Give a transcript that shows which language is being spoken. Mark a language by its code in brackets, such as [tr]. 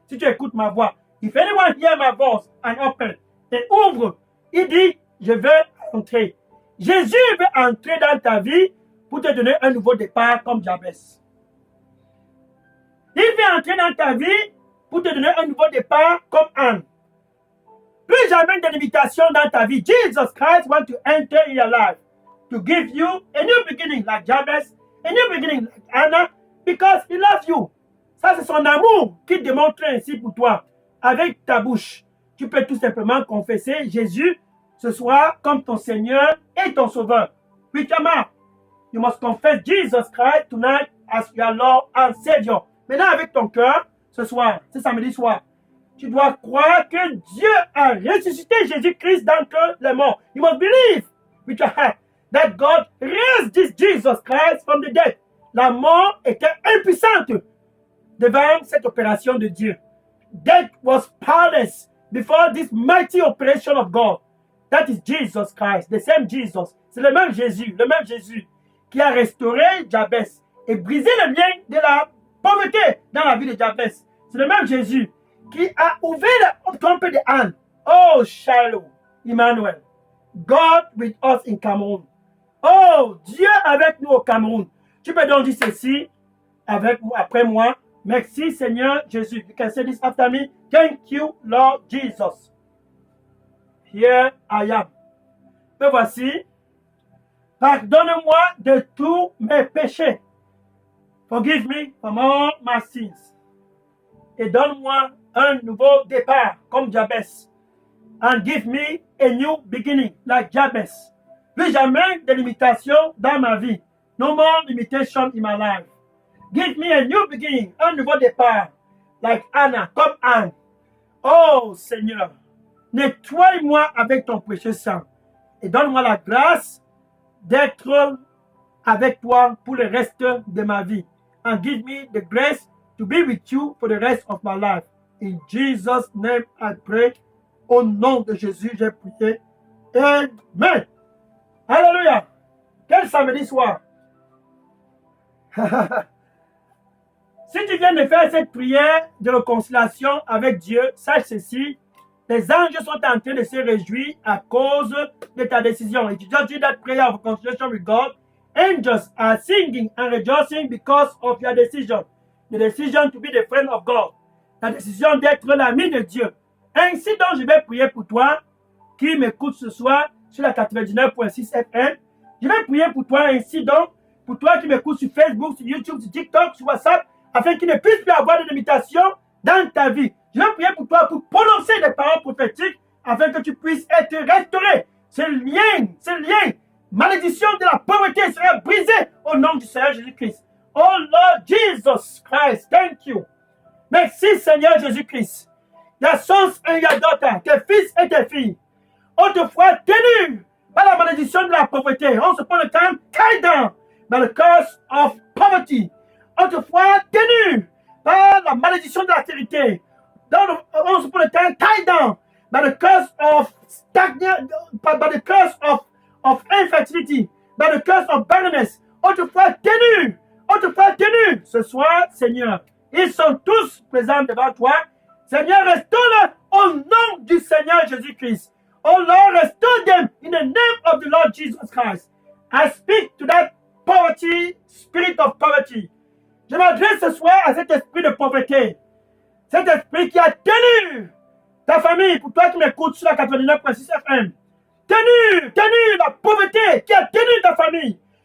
[fr] Si tu écoutes ma voix, [en] if anyone hear my voice and open, [fr] et ouvre, il dit, je veux entrer. Jésus veut entrer dans ta vie pour te donner un nouveau départ comme Jabez. Il veut entrer dans ta vie pour te donner un nouveau départ comme Anne. Plus jamais de limitation dans ta vie. [en] Jesus Christ wants to enter in your life to give you a new beginning like Jabez, a new beginning like Anna, because he loves you. [fr] Ça, c'est son amour qu'il démontre ainsi pour toi. Avec ta bouche, tu peux tout simplement confesser Jésus ce soir comme ton Seigneur et ton Sauveur. [en] With your mouth, you must confess Jesus Christ tonight as your Lord and Savior. [fr] Maintenant, avec ton cœur, ce soir, ce samedi soir, tu dois croire que Dieu a ressuscité Jésus-Christ d'entre les morts. [en] You must believe with your heart that God raised this Jesus Christ from the dead. [fr] La mort était impuissante devant cette opération de Dieu. [en] Death was powerless before this mighty operation of God. That is Jesus Christ, the same Jesus. [fr] C'est le même Jésus qui a restauré Jabez et brisé le lien de la pauvreté dans la vie de Jabez. C'est le même Jésus qui a ouvert la trompe de Anne. [en] Oh, Shiloh, Emmanuel. God with us in Cameroon. [fr] Oh, Dieu avec nous au Cameroun. Tu peux donc dire ceci après moi. Merci Seigneur Jésus. [en] You can say this after me. Thank you, Lord Jesus. Here I am. [fr] Me voici. Pardonne-moi de tous mes péchés. [en] Forgive me from all my sins. [fr] Et donne-moi un nouveau départ comme Jabez. [en] And give me a new beginning like Jabez. [fr] Plus jamais de limitations dans ma vie. [en] No more limitation in my life. Give me a new beginning, [fr] un nouveau départ, [en] like Anna, [fr] comme Anne. Oh Seigneur, nettoie-moi avec ton précieux sang et donne-moi la grâce d'être avec toi pour le reste de ma vie. [en] And give me the grace to be with you for the rest of my life. In Jesus' name I pray. [fr] Au nom de Jésus, j'ai prié. Amen. Alléluia. Quel samedi soir. Si tu viens de faire cette prière de réconciliation avec Dieu, sache ceci. Les anges sont en train de se réjouir à cause de ta décision. [en] If you just do that prayer of reconciliation with God, angels are singing and rejoicing because of your decision. The decision to be the friend of God. [fr] La décision d'être l'ami de Dieu. Ainsi donc, je vais prier pour toi qui m'écoute ce soir sur la 99.6 FM. Je vais prier pour toi ainsi donc, pour toi qui m'écoute sur Facebook, sur YouTube, sur TikTok, sur WhatsApp, afin qu'il ne puisse plus avoir de limitations dans ta vie. Je vais prier pour toi pour prononcer des paroles prophétiques afin que tu puisses être restauré. Ce lien, malédiction de la pauvreté sera brisée au nom du Seigneur Jésus-Christ. [en] Oh Lord Jesus Christ, thank you. [fr] Merci Seigneur Jésus-Christ. [en] Your sons and your daughters, [fr] tes fils et tes filles, autrefois tenus par la malédiction de la pauvreté. On se prend le temps, [en] tied down by the curse of poverty. [fr] Autrefois tenus par la malédiction de la charité. On se prend le temps, [en] tied down by the curse of stagnation, by the curse of infertility, by the curse of barrenness. [fr] Autrefois tenus. Ce soir, Seigneur, ils sont tous présents devant toi. Seigneur, restaure-le au nom du Seigneur Jésus-Christ. [en] Oh Lord, restore them in the name of the Lord Jesus Christ. I speak to that poverty, spirit of poverty. [fr] Je m'adresse ce soir à cet esprit de pauvreté. Cet esprit qui a tenu ta famille, pour toi qui m'écoutes sur la 89.6 FM. Tenu la pauvreté qui a tenu ta famille.